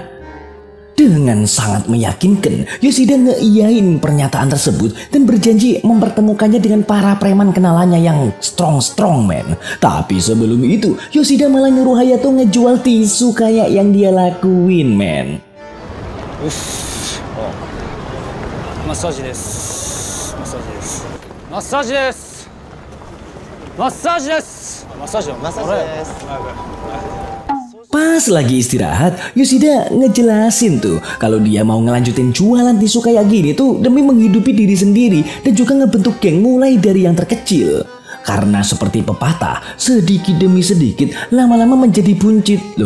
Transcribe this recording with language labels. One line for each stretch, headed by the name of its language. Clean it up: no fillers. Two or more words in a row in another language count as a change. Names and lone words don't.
Indonesian: Dengan sangat meyakinkan, Yoshida ngeiyain pernyataan tersebut dan berjanji mempertemukannya dengan para preman kenalannya yang
English: strong man.
Indonesian: Tapi sebelum itu, Yoshida malah nyuruh Hayato ngejual tisu kayak yang dia lakuin, man.
Japanese: よし。マッサージです。マッサージです。マッサージです。マッサージです。
Indonesian: Massage dong. Pas lagi istirahat, Yoshida ngejelasin tuh kalau dia mau ngelanjutin jualan tisu kayak gini tuh demi menghidupi diri sendiri dan juga ngebentuk geng mulai dari yang terkecil. Karena seperti pepatah, sedikit demi sedikit lama-lama menjadi buncit loh.